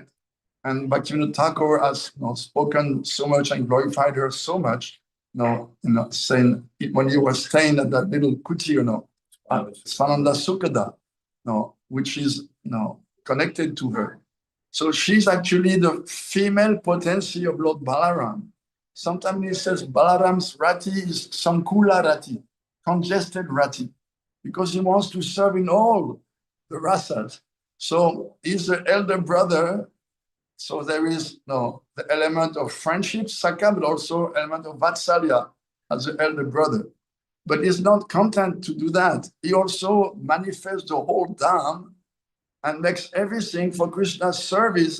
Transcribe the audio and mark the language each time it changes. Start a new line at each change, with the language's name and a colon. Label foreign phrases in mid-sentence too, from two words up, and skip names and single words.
English: And Bhaktivinoda Thakur has, you know, spoken so much and glorified her so much, saying when he was staying at that little kuti, Svananda Sukhada, which is, connected to her. So she's actually the female potency of Lord Balaram. Sometimes he says Balaram's rati is
Sanskrit: Sankula rati,
English: congested rati, because he wants to serve in all the rasas. So he's the elder brother. So there is the element of friendship, Saka, but also element of Vatsalya as the elder brother. But he's not content to do that. He also manifests the whole Dham and makes everything for Krishna's service.